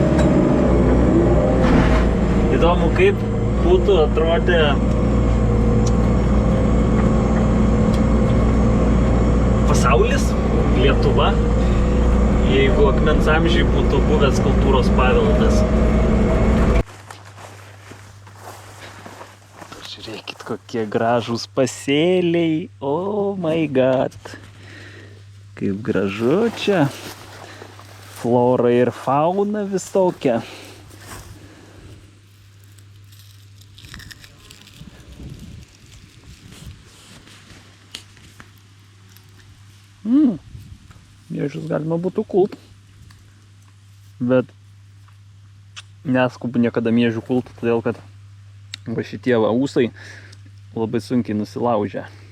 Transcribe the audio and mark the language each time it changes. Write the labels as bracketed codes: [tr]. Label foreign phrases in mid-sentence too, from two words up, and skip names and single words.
[lt] Įdomu, kaip būtų atrodė pasaulis, Lietuva, jeigu akmens amžiai būtų buvęs kultūros paveldas. Žiūrėkit, kokie gražūs pasėliai, [en] oh my god, [lt] kaip gražu čia, flora ir fauna visokia. Miežius galima būtų kult, bet neskubu niekada miežių kult, todėl kad va šitie va ūsai labai sunkiai nusilaužia.